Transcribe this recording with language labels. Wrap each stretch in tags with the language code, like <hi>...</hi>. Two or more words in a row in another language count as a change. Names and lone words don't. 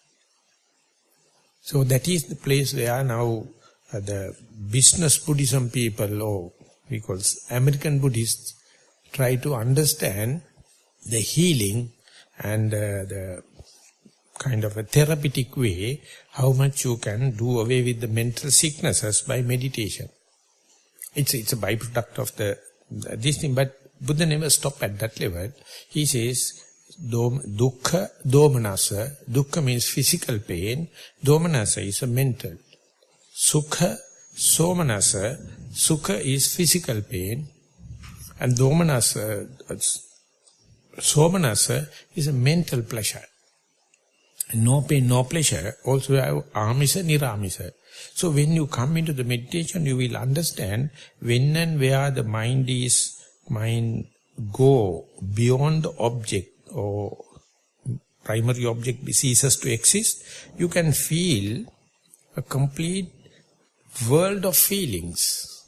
<en>So that is the place where now the business Buddhism people, or because American Buddhists, try to understand the healing and the kind of a therapeutic way, how much you can do away with the mental sicknesses by meditation. It's a byproduct of this thing, but Buddha never stopped at that level. He says,</en> <pi>dukkha, domanasa.</pi> <en>Dukkha means physical pain. Domanasa is a mental.</en> <pi>Sukha, somanasa.</pi> <en>Sukha is physical pain. And</en> <pi>domanasa, somanasa</pi> <en>is a mental pleasure. No pain, no pleasure. Also have</en> <pi>amisa, niramisa.</pi> <en>So when you come into the meditation, you will understand when and where the mind go beyond the object or primary object ceases to exist, you can feel a complete world of feelings.</en>